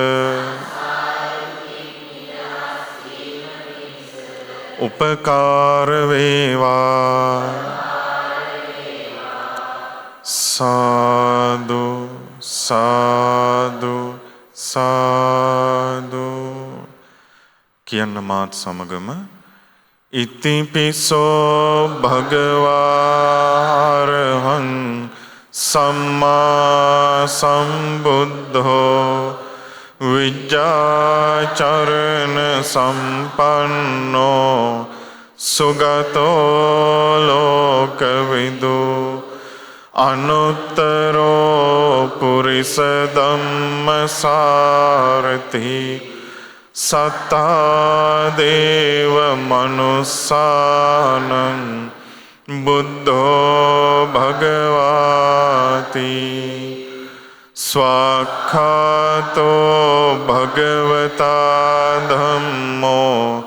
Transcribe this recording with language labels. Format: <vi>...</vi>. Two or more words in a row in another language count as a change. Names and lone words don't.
<si>උපකාර වේවා සාදු සාදු සාදු කියන්න මාත් සමගම</si> <pi>ඉතිපිසෝ භගවාරහං සම්මා සම්බුද්ධෝ විජ්ජාචරණ සම්පන්නෝ සුගතෝ ලෝකවිදු අනුත්තරෝ පුරිස ධම්මසාරති සත්තා දේව මනුස්සානං බුද්ධෝ භගවාති ස්වාක්ඛාතෝ භගවතා ධම්මෝ</pi>